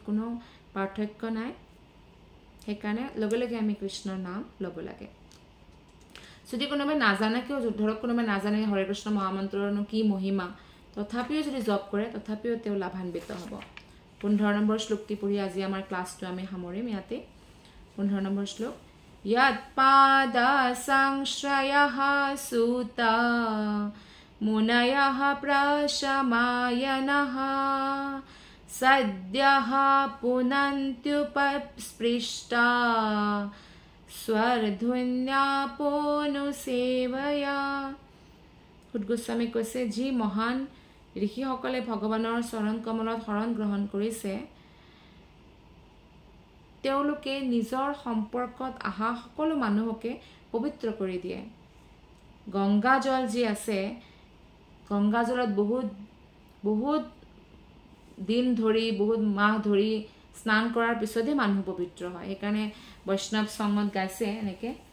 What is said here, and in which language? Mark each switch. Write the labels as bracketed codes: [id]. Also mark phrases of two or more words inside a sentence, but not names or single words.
[as] কোনো পাৰ্থক্য নাই সেইকাৰণে লগে লগে আমি কৃষ্ণৰ নাম ল'ব লাগে যদি কোনোবাই নাজানে কিয় ধৰক কোনোবাই নাজানে হৰে কৃষ্ণ মহামন্ত্ৰৰনো কি মহিমা তথাপিও যদি জপ কৰে তথাপিও তেওঁ লাভান্বিত হ'ব 15 নম্বৰ শ্লোকটি পঢ়ি আজি আমাৰ ক্লাছটো আমি সামৰিম ইয়াতে 15 নম্বৰ শ্লোক [sa] यत् पादा संश्रयः सुता मुनयः प्रशमायनः सद्यः पुनन्त्युपस्पृष्टा [as] স্বৰধুন্যাপনুসেৱয়া গোস্বামী কৈছে যি মহান ঋষিসকলে ভগৱানৰ চৰণ কমলত শৰণ গ্ৰহণ কৰিছে তেওঁলোকে নিজৰ সম্পৰ্কত আহা সকলো মানুহকে পবিত্ৰ কৰি দিয়ে গংগা জল যি আছে গংগা জলত বহুত দিন ধৰি বহুত মাহ ধৰি স্নান কৰাৰ পিছতহে মানুহ পবিত্ৰ হয় সেইকাৰণে বৈষ্ণৱ সংগত গাইছে এনেকে